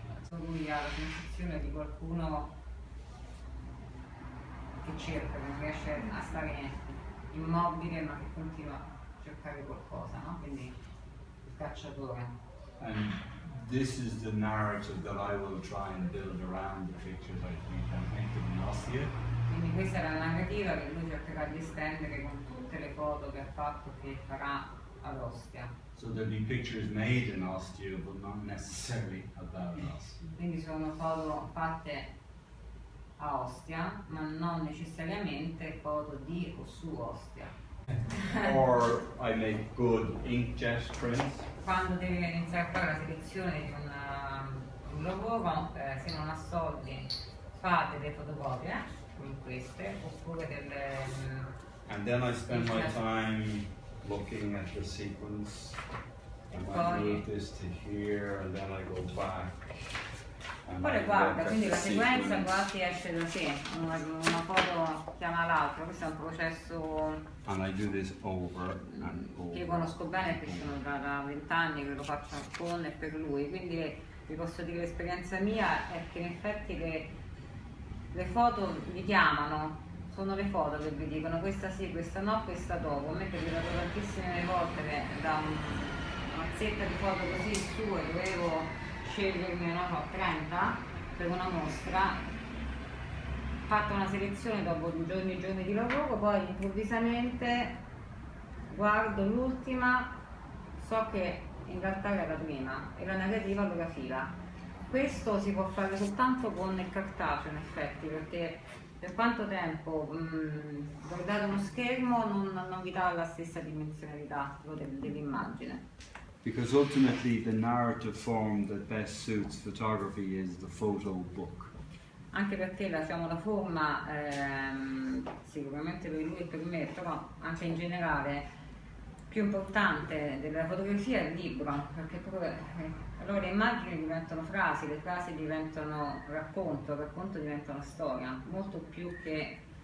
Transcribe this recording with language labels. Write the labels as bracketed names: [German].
[Italian] Lui ha la sensazione di qualcuno che cerca, che non riesce a stare immobile ma che continua a cercare qualcosa, no? Quindi il cacciatore. [English] And this is the narrative that I will try and build around the pictures I think I'm painted in Ostia. [Italian] Quindi questa è la narrativa che lui cercherà di estendere con tutte le foto che ha fatto, che farà ad Ostia. [English] So there'll be pictures made in Ostia, but not necessarily about Ostia. [Italian] Quindi sono foto fatte a Ostia, ma non necessariamente foto di o su Ostia. [English] Or I make good inkjet prints. [Italian] Quando deve iniziare a fare la selezione di un lavoro, se non ha soldi, fa delle fotocopie, come queste, oppure delle... [English] And then I spend my time looking at the sequence. And I move this to here, and then I go back. [Italian] Poi le guarda, quindi la sequenza quasi esce da sé, una foto chiama l'altra, questo è un processo [English] And I do this over and over. [Italian] che io conosco bene perché sono da 20 anni che lo faccio con e per lui, quindi vi posso dire l'esperienza mia è che in effetti le foto vi chiamano, sono le foto che vi dicono questa sì, questa no, questa dopo. A me è capitato tantissime volte che da una mazzetta di foto così su e dovevo scegliermi 30 per una mostra, ho fatto una selezione dopo giorni e giorni di lavoro, poi improvvisamente guardo l'ultima, so che in realtà era la prima e la narrativa allora fila. Questo si può fare soltanto con il cartaceo in effetti, perché Per quanto tempo guardare uno schermo non vi dà la stessa dimensionalità dell'immagine? [English] Because ultimately the narrative form that best suits photography is the photo book. [Italian] Anche perché la forma, sicuramente per lui e per me, però anche in generale, più importante della fotografia è il libro, perché proprio, allora le immagini diventano frasi, le frasi diventano racconto, il racconto diventa una storia, molto più che